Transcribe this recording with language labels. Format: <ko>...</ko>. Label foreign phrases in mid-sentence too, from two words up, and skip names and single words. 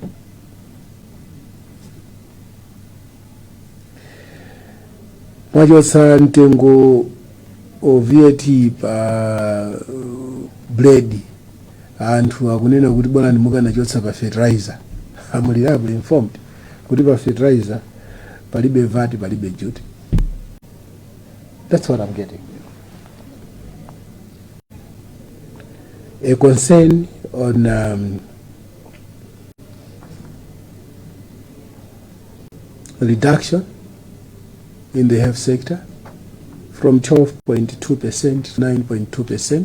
<ny>Mwachotsa mtengo o VAT pa bread, anthu akunena kuti bwana mukanachotsa pa fertilizer.</ny> <en>I'm reliably informed</en> <ny>kuti pa fertilizer palibe VAT palibe duty.</ny> <en>That's what I'm getting. A concern on reduction in the health sector from 12.2% to 9.2%.</en>